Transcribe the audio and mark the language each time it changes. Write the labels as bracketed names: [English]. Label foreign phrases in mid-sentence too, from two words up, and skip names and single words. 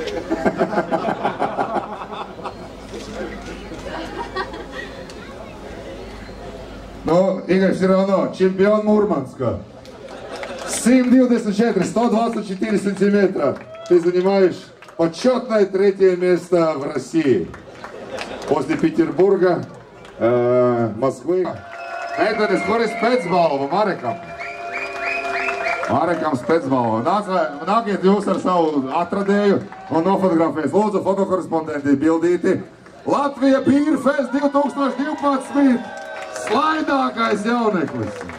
[Russian] Но, Игорь, все равно, чемпион Мурманска. 7,24, 124 сантиметра. Ты занимаешь почетное 3-е место в России. После Петербурга, Москвы. [Latvian] Meitenes, kur ir spēcbalva Marekam? Marekam spēcbalva. Nākiet jūs ar savu atradēju un nofotografēs. Lūdzu, fotokorespondenti bildīti. Latvija Bīrfest 2012. Slaidākais jauneklis.